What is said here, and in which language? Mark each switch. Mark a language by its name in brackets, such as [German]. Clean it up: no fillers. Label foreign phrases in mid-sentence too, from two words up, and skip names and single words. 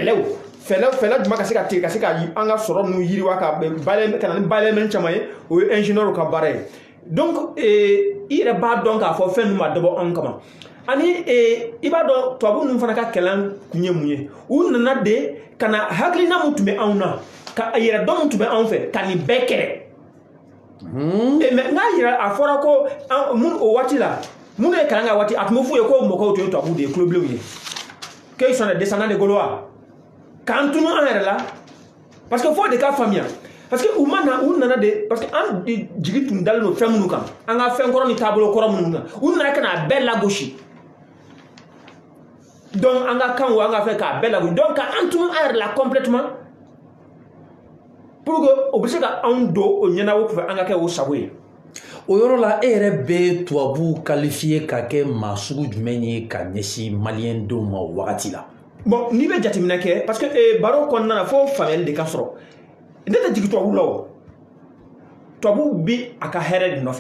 [Bambara] fɛlɛ jumɛn ka se ka tigɛ ka se ka an ka sɔrɔ ninnu yiriwa ka na ni bayɛlɛmani caman ye o ye ingénieur ka baara ye donc i yɛrɛ b'a dɔn k'a fɔ fɛn ninnu ma dabɔ anw kama ani i b'a dɔn tubabu ninnu fana ka kalan kun ye mun ye u nana de ka na hakilina mun tun bɛ anw na ka yɛrɛ dɔn mun tun bɛ anw fɛ ka nin bɛɛ kɛlɛ mais n'a yira a fɔra ko o waati la minnu ye kalan kɛ waati a tun bɛ f'u ye ko mɔgɔw tun ye tubabuw de ye kulobilenw ye [French] qu'ils sont des descendants de Gaulois [Bambara] k'an tunu an yɛrɛ la [French] parce que [Bambara] fo de ka faamuya [French] parce que [Bambara] u nana de [French] parce que [Bambara] an jigi tun dalen don fɛn minnu kan an ka fɛn kɔrɔ ni taabolo kɔrɔ minnu kan u nana ka n'a bɛɛ lagosi donc an ka kan o an ka fɛn k'a bɛɛ lagosi donc k'an tunu an yɛrɛ la [French] complètement pour que [Bambara] o bɛ se ka anw don o ɲɛnabɔ fɛ an ka kɛ o sago ye o yɔrɔ la e yɛrɛ bɛ tubabu qualifié ka kɛ maa sugu jumɛn ye ka ɲɛsin maliyɛn denw ma o wagati la bon n'i bɛ jateminɛ kɛ [French] parce que [Bambara] baro kɔnɔna na fo faamuyali de ka sɔrɔ ne tɛ jigin tubabu la o tubabu bɛ a ka hɛrɛ de nɔfɛ